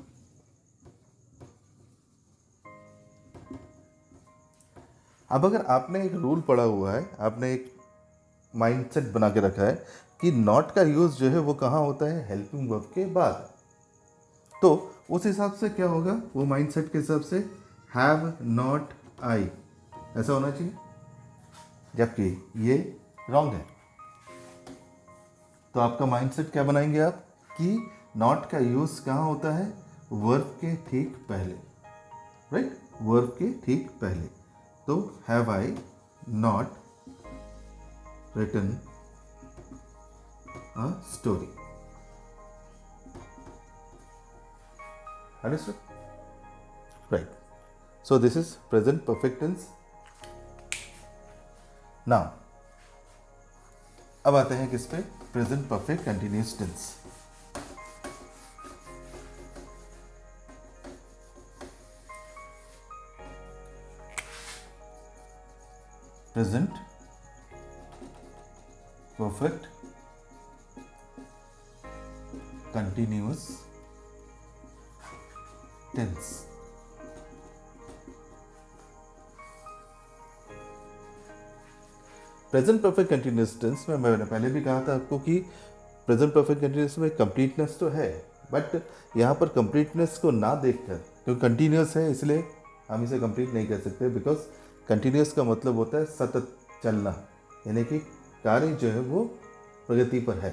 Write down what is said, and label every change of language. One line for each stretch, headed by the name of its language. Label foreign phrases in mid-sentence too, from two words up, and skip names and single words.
Hindi: अब अगर आपने एक रूल पढ़ा हुआ है, आपने एक माइंडसेट बना के रखा है कि नॉट का यूज़ जो है वो कहाँ होता है,
English: helping verb
Hindi: के बाद, तो उस हिसाब से क्या होगा, वो माइंडसेट के हिसाब से
English: have not I
Hindi: ऐसा होना चाहिए, जबकि ये रॉन्ग है। तो आपका माइंडसेट क्या बनाएंगे आप, कि नॉट का यूज़ कहाँ होता है, वर्ब के ठीक पहले, राइट, वर्ब के ठीक पहले।
English: तो have I not written a story. Understood? Right. So this is present perfect tense. Now,
Hindi: अब आते हैं किस पे,
English: present perfect continuous tense. Present perfect continuous tense. present perfect continuous tense
Hindi: में मैंने पहले भी कहा था आपको कि
English: present perfect continuous
Hindi: में कंप्लीटनेस तो है, बट यहाँ पर कंप्लीटनेस को ना देखकर, क्योंकि कंटिन्यूस है इसलिए हम इसे कंप्लीट नहीं कर सकते,
English: because continuous
Hindi: का मतलब होता है सतत चलना, यानी कि कार्य जो है वो प्रगति पर है।